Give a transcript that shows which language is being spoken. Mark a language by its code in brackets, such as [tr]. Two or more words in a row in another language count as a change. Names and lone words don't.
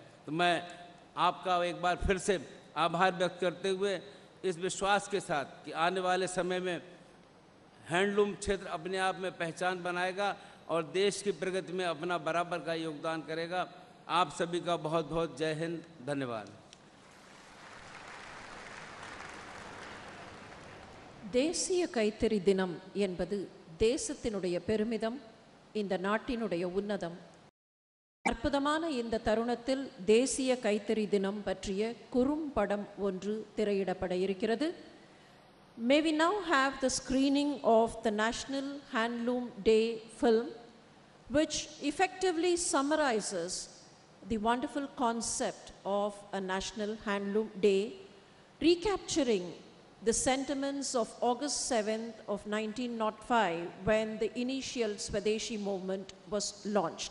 [hi] तो मैं आपका एक बार फिर से आभार व्यक्त करते हुए इस विश्वास के साथ कि आने वाले समय में हैंडलूम क्षेत्र अपने आप में पहचान बनाएगा और देश की प्रगति में अपना बराबर का योगदान करेगा। आप सभी का बहुत बहुत जय हिंद, धन्यवाद। [ta] தேசிய கைத்தறி தினம் என்பது தேசத்தினுடைய பெருமிதம், இந்த நாட்டினுடைய உன்னதம். அற்புதமான இந்த தருணத்தில் தேசிய கைத்தறி தினம் பற்றிய குறும்படம் ஒன்று திரையிடப்பட இருக்கிறது. [en] May we now have the screening of the National Handloom Day film, which effectively summarizes the wonderful concept of a National Handloom Day, recapturing the sentiments of August 7th of 1905 when the initial Swadeshi movement was launched.